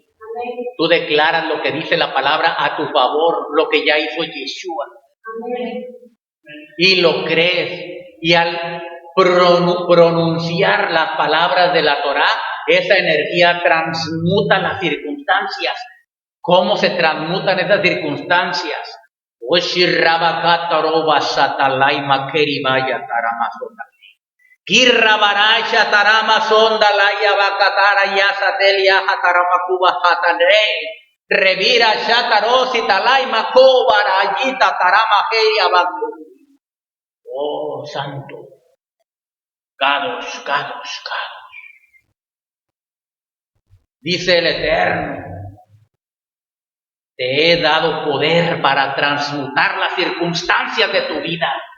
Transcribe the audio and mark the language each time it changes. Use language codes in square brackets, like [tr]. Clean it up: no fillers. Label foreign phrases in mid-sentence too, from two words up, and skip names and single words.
[es] Tú declaras lo que dice la palabra a tu favor, lo que ya hizo Yeshua. Y lo crees. Y al pronunciar las palabras de la Torá, esa energía transmuta las circunstancias. ¿Cómo se transmutan esas circunstancias? Kirrabaraya tarama sonda laya bakatara ya satelia hatarama kuba hatane revira shatarosi talaima kobarayita tarama heya baku. Oh santo, Kadosh. Dice el Eterno, te he dado poder para transmutar las circunstancias de tu vida.